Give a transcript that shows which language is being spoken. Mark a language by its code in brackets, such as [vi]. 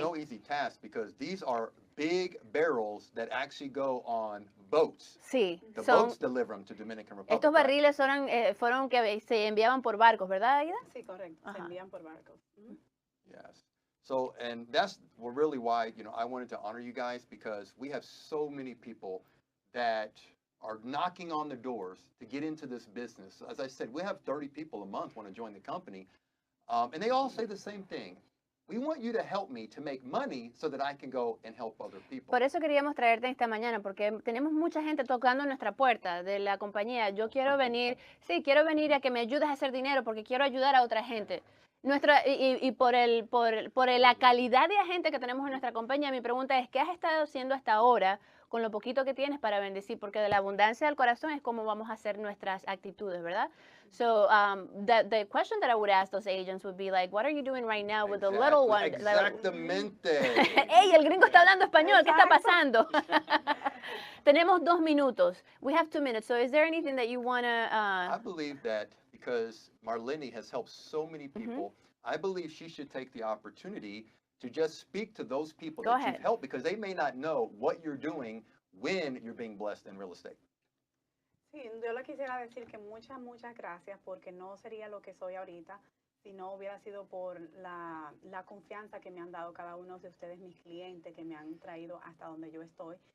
[en] It's no easy task because these are big barrels that actually go on boats. [es] Sí, [en] The boats deliver them to Dominican Republic. [es] Estos barriles fueron que se enviaban por barcos, ¿verdad, Aida? Sí, correcto. Se envían por barcos. [en] Yes. So, and that's really why, I wanted to honor you guys, because we have so many people that are knocking on the doors to get into this business. As I said, we have 30 people a month want to join the company. And they all say the same thing. We want you to help me to make money so that I can go and help other people. [es] Por eso queríamos traerte esta mañana, porque tenemos mucha gente tocando nuestra puerta de la compañía. Yo quiero venir a que me ayudes a hacer dinero porque quiero ayudar a otra gente. Por la calidad de agente que tenemos en nuestra compañía, mi pregunta es, ¿qué has estado haciendo hasta ahora con lo poquito que tienes para bendecir? Porque de la abundancia del corazón es como vamos a hacer nuestras actitudes, ¿verdad? [en] So the question that I would ask those agents would be like, what are you doing right now with the little one? [es] Exactamente. ¡Ey, el gringo está hablando español! ¿Qué está pasando? Tenemos 2 minutos. [en] We have 2 minutes. So is there anything that you want to... I believe that because Marleny has helped so many people, I believe she should take the opportunity to just speak to those people that you've helped, because they may not know what you're doing when you're being blessed in real estate. [es] Sí, yo le quisiera decir que muchas gracias, porque no sería lo que soy ahorita si no hubiera sido por la confianza que me han dado cada uno de ustedes, mis clientes, que me han traído hasta donde yo estoy.